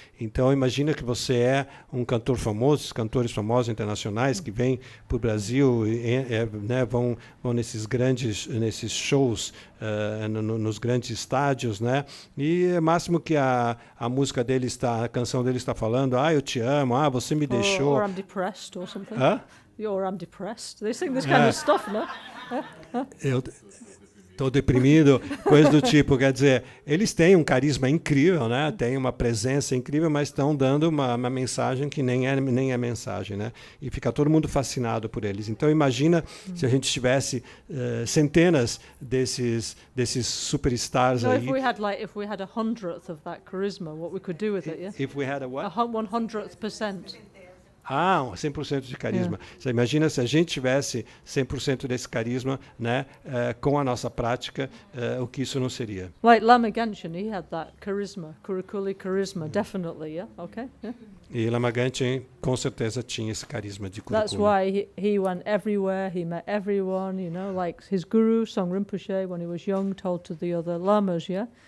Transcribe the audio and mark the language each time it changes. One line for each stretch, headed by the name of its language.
Portuguese: Então, imagina que você é um cantor famoso, cantores famosos internacionais que vêm para o Brasil, né, vão nesses shows, nos grandes estádios, né? E é máximo que a música dele a canção dele está falando, eu te amo, você me deixou.
English: Or I'm depressed or something. Hã? Or I'm depressed. They sing this kind of stuff, no?
Portuguese: Eu estou deprimido, coisa do tipo. Quer dizer, eles têm um carisma incrível, né? Têm uma presença incrível, mas estão dando uma mensagem que nem é mensagem, né? E fica todo mundo fascinado por eles. Então, imagina se a gente tivesse centenas desses superstars aí.
English: If we had 100th of that charisma, what we could do with it, yeah? If we had a what? 100th%.
Portuguese: 100% de carisma. Você imagina se a gente tivesse 100% desse carisma, né, com a nossa prática, o que isso não seria.
English: Like Lama Ganchen, he had that charisma, Kurukulle charisma, definitely, yeah? Okay, yeah?
Portuguese: E Lama Ganchen com certeza tinha esse carisma de Kurukulle.
English: That's why he went everywhere, he met everyone, you know, like his guru, Song Rinpoche, when he was young, told to the other lamas, yeah?